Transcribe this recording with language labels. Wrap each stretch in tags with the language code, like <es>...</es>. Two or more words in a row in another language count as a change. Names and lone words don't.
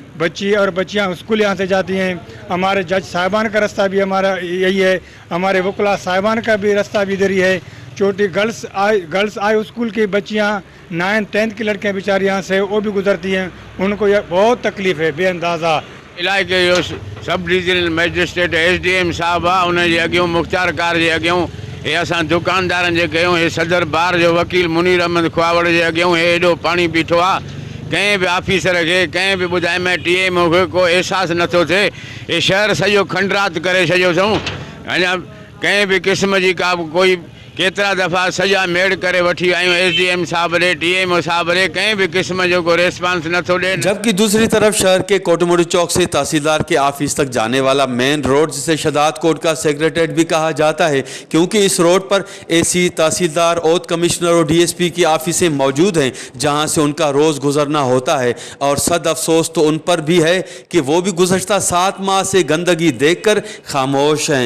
<ur>بچی اور بچیاں اسکول یہاں سے جاتی ہیں۔ ہمارے جج صاحبان کا راستہ بھی ہمارا یہی ہے. ہمارے وکلا صاحبان کا بھی راستہ بھی ادھر ہی ہے۔ چھوٹی گرلز آئی اسکول کی بچیاں 9th-10th کی لڑکیاں بیچاری یہاں سے وہ بھی گزرتی ہیں. ان کو یہ بہت تکلیف ہے بےاندازہ.</ur> <sd>इलाइक़े जो</sd> <en>sub divisional magistrate</en> <sd>SDM साहब आहे, उनजे अॻियां मुख़्तार कार जे अॻियां हे असां दुकानदारनि जे कयूं, हे सदर बार जो वकील मुनीर अहमद खुआवड़ जे अॻियां हे एॾो पाणी बीठो आहे। कंहिं बि ऑफिसर खे, कंहिं बि ॿुधाए में TMO खे को अहसासु नथो थिए। हे शहर सॼो खंडरात करे छॾियो अथऊं। अञा कंहिं बि क़िस्म जी का कोई केतिरा दफ़ा सजा मेड़ करे वठी आयूं, SDM साहब रे, TMO साहब रे, कंहिं भी किस्म जो को रेस्पॉन्स नथो ॾे।</sd> <ur>جبکہ دوسری طرف شہر کے کوٹ مڑی چوک سے تحصیلدار کے آفس تک جانے والا</ur> <en>main road</en> <ur>جسے شہزاد کوٹ کا سیکریٹریٹ بھی کہا جاتا ہے، کیونکہ اس روڈ پر AC، تحصیلدار، اود کمشنر اور DSP کی آفسیں موجود ہیں، جہاں سے ان کا روز گزرنا ہوتا ہے. اور صد افسوس تو ان پر بھی ہے کہ وہ بھی گزشتہ 7 ماہ سے گندگی دیکھ کر خاموش ہیں.</ur>